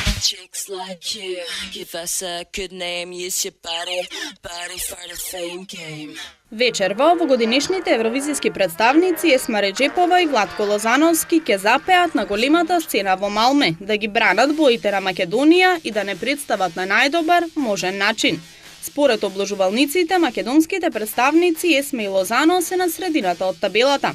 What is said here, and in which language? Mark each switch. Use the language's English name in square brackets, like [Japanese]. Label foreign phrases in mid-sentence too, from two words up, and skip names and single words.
[English] Chicks like you, give us a good name, use your body for the fame game. [Macedonian] Вечерва овогодинешните евровизиски представници Есма Реджепова и Владко Лозановски ќе запеат на големата сцена во Малме, да ги бранат боите на Македонија и да не представат на најдобар можен начин. Според обложувалниците, македонските представници Есма и Лозано се на средината од табелата.